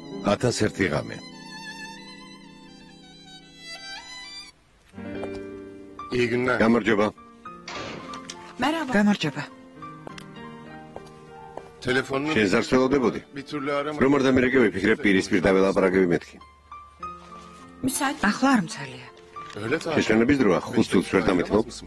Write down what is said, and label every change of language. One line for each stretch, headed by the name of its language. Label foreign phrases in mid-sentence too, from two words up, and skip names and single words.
Georgian: 1001 ღამე.
Turkish: İyi günler.
Georgian: გამარჯობა.
Turkish: Merhaba. Გამარჯობა. Telefonunu
Georgian: შენ ზარს ველოდებოდი?
Turkish: bir türlü aramadım.
Georgian: რომ არ დამირეკე ვიფიქრებ პირისპირ დაველაპარაკები მეთქი. Müsait. ახლა არ მცალია.
Turkish: Öyle tabii.
Georgian: შეშენების დროა 5 წუთს ვერ დამეთმობ?